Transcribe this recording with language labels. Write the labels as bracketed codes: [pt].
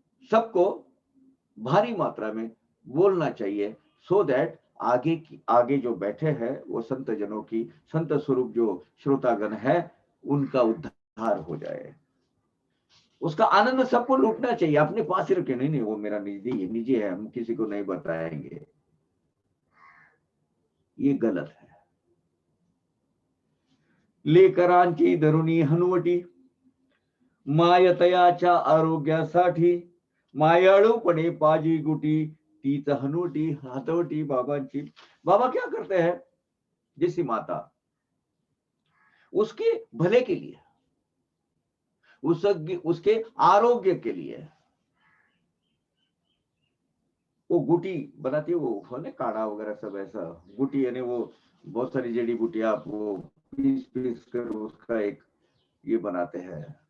[hi] सबको भारी मात्रा में बोलना चाहिए, [en] so that [hi] आगे जो बैठे हैं वो संत जनों की, संत स्वरूप जो श्रोतागण है उनका उद्धार हो जाए। उसका आनंद सबको लूटना चाहिए, अपने पास ही रखे, नहीं वो मेरा निजी है, हम किसी को नहीं बताएंगे, ये गलत है। [mr] लेकरांची धरुणी हनुवटी, मायतयाच्या आरोग्यासाठी, मायाळूपणे पाजी गुटी, तीच हनुवटी हातवटी बाबांची। [hi] बाबा क्या करते हैं, जैसी माता उसके भले के लिए, उसके आरोग्य के लिए वो गुटी बनाती है, वो ना काढ़ा वगैरह सब ऐसा गुटी, यानी वो बहुत सारी जड़ी बूटियां आप वो पीस कर उसका एक ये बनाते हैं,